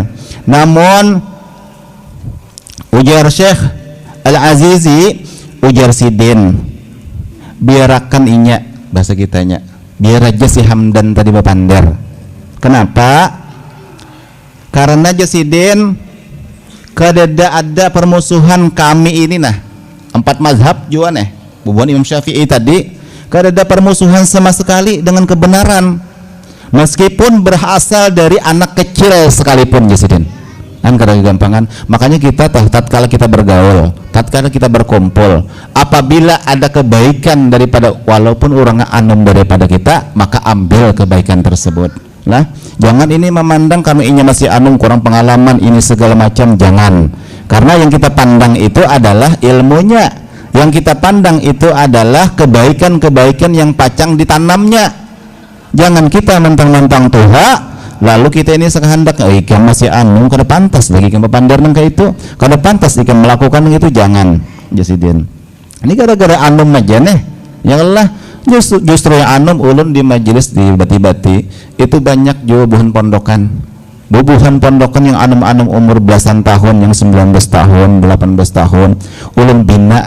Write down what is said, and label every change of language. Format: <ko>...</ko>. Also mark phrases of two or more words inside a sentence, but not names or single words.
<bjn>Namun ujar Syekh Al-Azizi, ujar Sidin, biarkan inya bahasa kitanya, biar aja si Hamdan tadi berpandar. Kenapa? Karena Jasidin kadada ada permusuhan kami ini nah 4 mazhab juga nih bubuhan Imam Syafi'i tadi kadada permusuhan sama sekali dengan kebenaran meskipun berasal dari anak kecil sekalipun Jasidin kan karena gampangan. Makanya kita tatkala kita bergaul, tatkala kita berkumpul, apabila ada kebaikan daripada walaupun orangnya anom daripada kita, maka ambil kebaikan tersebut. Nah, jangan ini memandang kami ini masih anum kurang pengalaman ini segala macam, jangan. Karena yang kita pandang itu adalah ilmunya, yang kita pandang itu adalah kebaikan-kebaikan yang pacang ditanamnya. Jangan kita mentang-mentang tuha lalu kita ini sekehendak ikan masih anum kada pantas lagi ikan berpandar nang kayak itu, kada pantas ikan melakukan itu, jangan Jasidin. Ini gara-gara anum aja nih, ya Allah. Justru yang anum ulun di majelis di bati-bati itu banyak juga bubuhan pondokan yang anum-anum umur belasan tahun, yang 19 tahun 18 tahun ulun bina.</bjn>